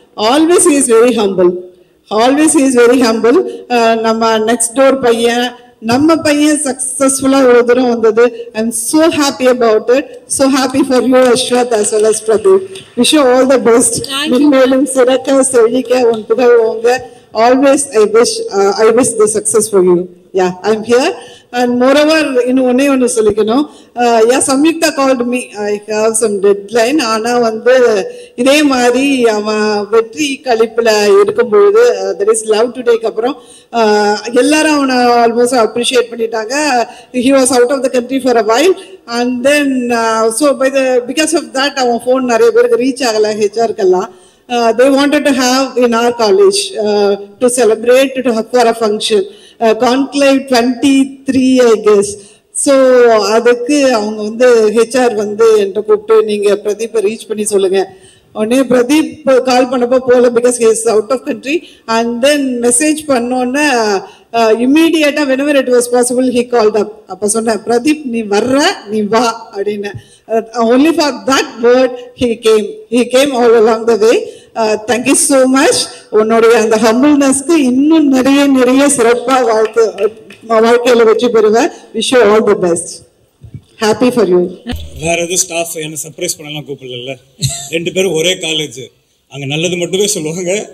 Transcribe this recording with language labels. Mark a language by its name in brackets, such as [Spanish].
[English] Always is very humble, always is very humble. [Tamil] நம்ம next door பையன், நம்ம பையன் சக்ஸஸ்ஃபுல்லாக ஒரு தூரம் வந்தது. [English] I am so happy about it. So happy for you Ashwath as well as Pradeep. Wish you all the best. [Tamil] மேலும் சிறக்க செழிக்க உன் புகழ் ஓங்க. [English] Always I wish the success for you. Yeah, I'm here. And moreover, [Tamil] இன்னும் ஒன்று சொல்லிக்கணும். [English] Samyuktha called me, I have some deadline. [Tamil] ஆனால் வந்து இதே மாதிரி அவன் வெற்றி கழிப்பில் இருக்கும்பொழுது, தட் இஸ் லவ் டுடேக்கு அப்புறம் எல்லாரும் அவனை ஆல்மோஸ்ட் அப்ரிஷியேட் பண்ணிட்டாங்க. [English] He was out of the country for a while. And then so because of that [Tamil] அவன் ஃபோன் நிறைய பேருக்கு ரீச் ஆகலை, ஹெச்ஆருக்கெல்லாம். [English] They wanted to have in our college to celebrate for a function, conclave 23 I guess. [Tamil] So அதுக்கு அவங்க வந்து HR வந்து என்கிட்ட கூப்பிட்டு நீங்கள் பிரதீப்பை ரீச் பண்ணி சொல்லுங்கள். உடனே பிரதீப் கால் பண்ணப்போ போகல, [English] Because he is out of country. And then [Tamil] message பண்ணோன்னே இம்மீடியட்டாக [English] whenever it was possible he called up. [Tamil] அப்போ சொன்னேன், பிரதீப் நீ வர்ற, நீ வா அப்படின்னு. [English] Only for that word he came all along the way. Thank you so much. [Tamil] உன்னுடைய அந்த ஹம்பிள்னஸ்க்கு இன்னும் நிறைய சிறப்பாக வாழ்க்கையில் வெற்றி பெறுவேன். [English] Wish you all the best. Happy for you. [Tamil] வேற எதுவும் ஸ்டாஃப் என்ன சர்ப்ரைஸ் பண்ணலாம் கூப்பிடல, 2 பேரும் ஒரே காலேஜ், அங்கே நல்லது மட்டுமே சொல்லுவாங்க.